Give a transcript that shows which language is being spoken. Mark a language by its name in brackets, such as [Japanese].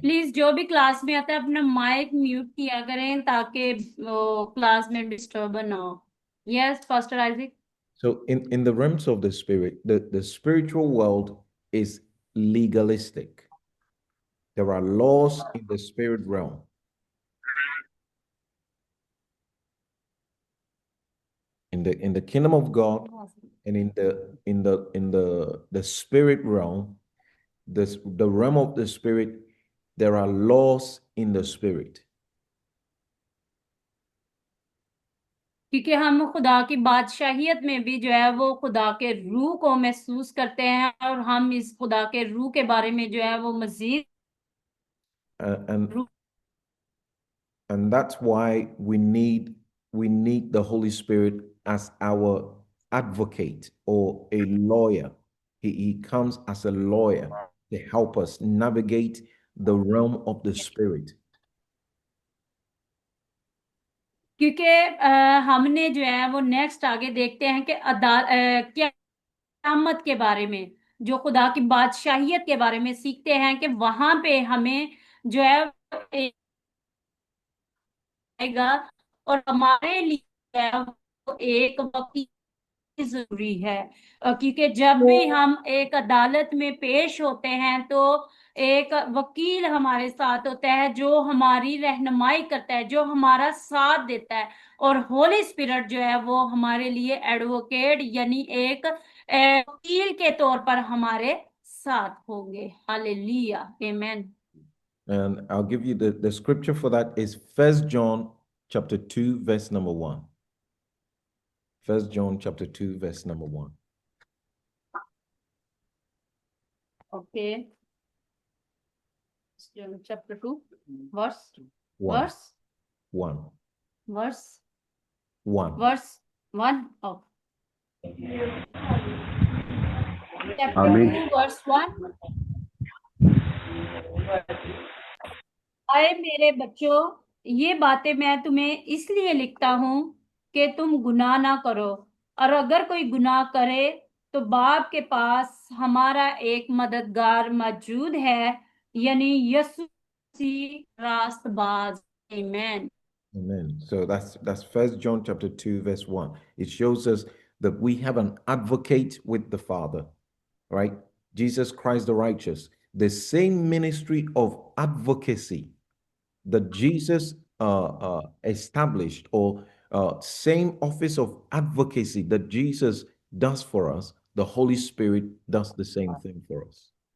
[Hindi] Please जो भी class में आता है अपना माइक म्यूट किया करें ताकि क्लास में डिस्टर्ब ना हो। [English] Yes pastor Isaac. So in the realms of the spirit, the spiritual world is legalistic. There are laws in the spirit realm. In the kingdom of God and in the spirit realm, the realm of the spirit, there are laws in the spirit. [Hindi] क्योंकि हम खुदा की बादशाहियत में भी जो है वो खुदा के रूह को महसूस करते हैं, और हम इस खुदा के रूह के बारे में जो है वो मजीद [English] And that's why we need the Holy Spirit as our advocate or a lawyer. He comes as a lawyer to help us navigate the realm of the spirit. [Hindi] क्योंकि हमने जो है वो नेक्स्ट आगे देखते हैं कि क़यामत के बारे में, जो खुदा की बादशाहियत के बारे में सीखते हैं कि वहां पे हमें जो है आएगा और हमारे लिए जो है वो एक वकील जरूरी है। क्योंकि जब भी हम एक अदालत में पेश होते हैं तो एक वकील हमारे साथ होता है जो हमारी रहनुमाई करता है, जो हमारा साथ देता है। और होली स्पिरिट जो है वो हमारे लिए एडवोकेट यानी एक वकील के तौर पर हमारे साथ होंगे। Hallelujah, amen. [English] And I'll give you the scripture for that is 1 John chapter 2, verse number 1. 1 John chapter 2, verse number 1. Okay. Chapter 2, verse 1. verse 1. verse 1. verse 1. Oh. Chapter Amen. 2, verse 1. [Hindi] आए मेरे बच्चों, ये बातें मैं तुम्हें इसलिए लिखता हूँ कि तुम गुनाह ना करो। और अगर कोई गुनाह करे तो बाप के पास हमारा एक मददगार मौजूद है, यानी यीशु मसीह रास्तबाज। आमीन। [English] Amen. So that's 1 John chapter 2, verse 1. It shows us that we have an advocate with the Father, right? Jesus Christ the righteous. The same ministry of advocacy that Jesus established, or same office of advocacy that Jesus does for us, the Holy Spirit does the same thing for us.